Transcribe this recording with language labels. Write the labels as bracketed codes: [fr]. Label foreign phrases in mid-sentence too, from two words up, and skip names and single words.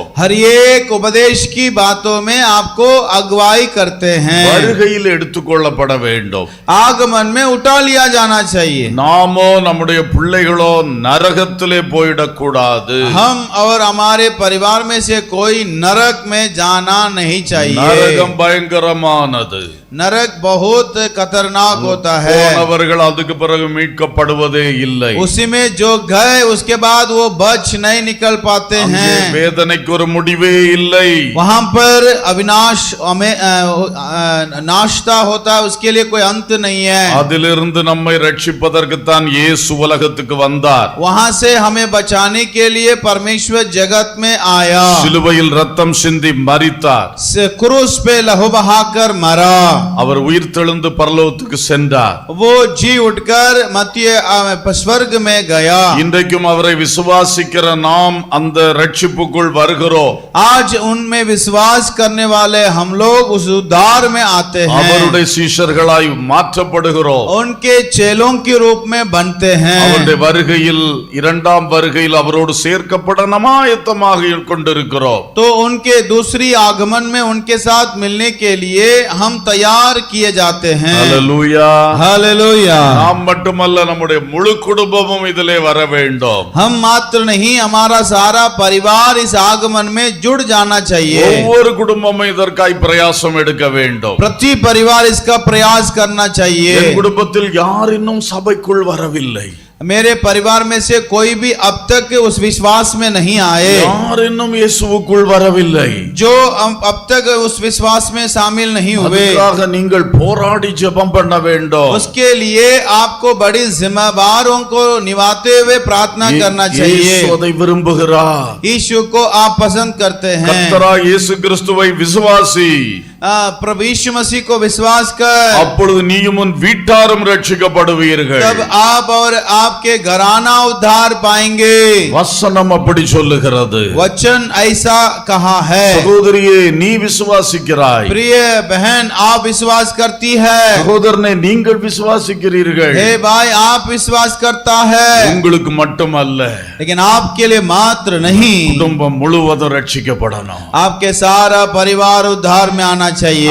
[hi] हर एक उपदेश की बातों में आपको अगुवाई करते हैं। [ta] வருகையில் எடுத்துக்கொள்ளப்பட வேண்டும். [hi] आगमन में उठा लिया जाना चाहिए। चाहिए। [ta] நாமோ நம்முடைய பிள்ளைகளோ நரகத்திலே போயிடக்கூடாது. [hi] हम और हमारे परिवार में से कोई नरक में जाना नहीं चाहिए। [ta] நரகம் பயங்கரமானது. [hi] नरक बहुत खतरनाक होता है। [ta] போனவர்கள் அதுக்கு பிறகு மீட்கப்படுவதே இல்லை. [hi] उसी में जो गए उसके बाद वो बच नहीं निकल पाते [ta] அங்கே [hi] हैं। [ta] வேதனைக்கு ஒரு முடிவே இல்லை. [hi] वहां पर अविनाश नाशता होता है, उसके लिए कोई अंत नहीं है। [ta] அதிலிருந்து நம்மை ரட்சிப்பதற்குத்தான் இயேசு உலகத்துக்கு வந்தார். [hi] वहां से हमें बचाने के लिए परमेश्वर जगत में आया, [ta] சிலுவையில் ரத்தம் சிந்தி மரித்தார். [hi] क्रूस पे लहू बहाकर मरा, [ta] அவர் உயிர்த்தெழுந்து பரலோகத்துக்கு சென்றார். [hi] वो जी उठकर मत्ती स्वर्ग में गया। [ta] இன்றைக்கும் அவரை விசுவாசிக்கிற நாம் அந்த ரட்சிப்புக்குள் வருகிறோம். [hi] आज उनमें विश्वास करने वाले हम लोग उस उद्धार में आते हैं, [ta] அவருடைய சீஷர்களாய் மாற்றப்படுகிறோம். [hi] उनके चेलों के रूप में बनते हैं। [ta] அவருடைய வருகையில் இரண்டாம் வருகையில் அவரோடு சேர்க்கப்பட நாம் ஆயத்தமாக கொண்டிருக்கிறோம். [hi] तो उनके दूसरी आगमन में उनके साथ मिलने के लिए हम तैयार किए जाते हैं। [ta] ஹல்லேலூயா. [hi] हालेलुया। [ta] நாம் மட்டுமல்ல, நம்முடைய முழு குடும்பமும் இதிலே வர வேண்டும். [hi] हम मात्र नहीं, हमारा सारा परिवार इस आगमन में जुड़ जाना चाहिए। [ta] ஒவ்வொரு குடும்பமும் இதற்காய் பிரயாசம் எடுக்க வேண்டும். [hi] प्रति परिवार इसका प्रयास करना चाहिए। [ta] என் குடும்பத்தில் யார் இன்னும் சபைக்குள் வரவில்லை. [hi] मेरे परिवार में से कोई भी अब तक उस विश्वास में नहीं आए, [ta] யார் இன்னும் இயேசுவுக்குள் வரவில்லை. [hi] जो अब तक उस विश्वास में शामिल नहीं हुए, [ta] அதுக்காக நீங்கள் போராடி ஜெபம் பண்ண வேண்டும். [hi] उसके लिए आपको बड़ी जिम्मेदारों को निभाते हुए प्रार्थना करना चाहिए। [ta] இயேசு அதை விரும்புகிறார். [hi] यीशु को आप पसंद करते हैं। [ta] கர்த்தராகிய இயேசு கிறிஸ்துவை விசுவாசி, [hi] प्रभु यीशु मसीह को विश्वास कर, [ta] அப்பொழுது நீயும் உன் வீட்டாரும் ரட்சிக்கப்படுவீர்கள். [hi] तब आप और आपके घराना उद्धार पाएंगे। [ta] வசனம் அப்படி சொல்லுகிறது. [hi] वचन ऐसा कहा है। [ta] சகோதரியே, நீ விசுவாசிக்கிறாய். [hi] प्रिय बहन, आप विश्वास करती है। [ta] சகோதரனே, நீங்கள் விசுவாசிக்கிறீர்கள். [hi] हे भाई, आप विश्वास करता है, [ta] உங்களுக்கு மட்டுமல்ல, [hi] लेकिन आपके लिए मात्र नहीं, [ta] குடும்பம் முழுவதும் ரட்சிக்கப்படணும். [hi] आपके सारा परिवार उद्धार में आना चाहिए।